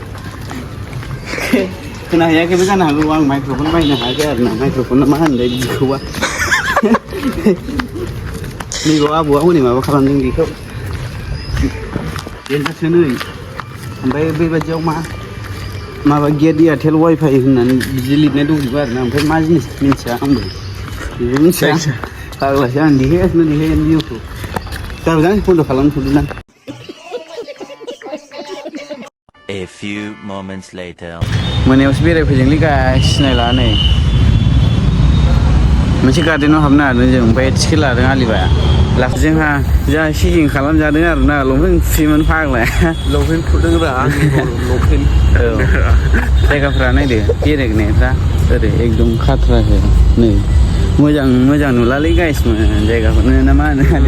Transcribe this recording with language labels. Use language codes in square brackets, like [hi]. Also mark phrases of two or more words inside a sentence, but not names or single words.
[brx] खोनाहैयाखैबो जानो हागौ आं माइक्र'फन बायनो हायाखै आरोना माइक्र'फना मा होनलाय बिदिखौबा नैबाव आबौआ हनै माबा खालामदों बेखौ देन्जारसो नै ओमफ्राय बेबायदियाव माबा [en] get Airtel WiFi [brx] होननानै बिदि लिरनाय दंजोबो आरोना ओमफ्राय मा जिनिस मिन्थिया आंबो बेबो मिन्थिया फाग्लासो आं देखायगासिनो भिउखौ जाबाय बन्द' खालामथ'दों आं [en] A few moments later. [brx] मोनायावसो बेरायफैदोंलै गाइस सिनायला नै मोनसे गार्डेनाव हाबनो हादों जों ओमफ्राय टिकेट लादों आलिबाया जोंहा जा चेकिं खालामजादों आरोना लंपेन्ट खुयोमोन फाग्लाया लंपेन्ट खुदों रा आंनि लंपेन्ट औ जायगाफ्रा नायदो बेरायनायफ्रा ओरै एकदम खाथ्रासो नै मोजां नुलालै गाइसमोन जायगाखौनो ना मा होनो